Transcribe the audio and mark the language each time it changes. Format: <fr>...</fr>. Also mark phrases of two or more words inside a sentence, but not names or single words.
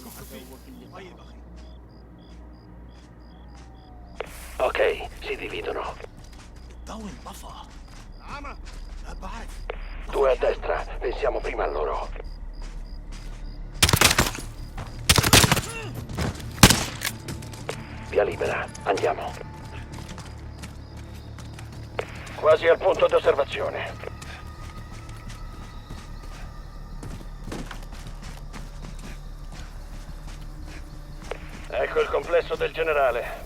<it>Ok, si dividono.</it> <ar>ضوي انطفى عمى لا بعد</ar> <it>2 a destra, pensiamo prima a loro. Via libera, andiamo. Quasi al punto di osservazione. Ecco il complesso del generale.</it>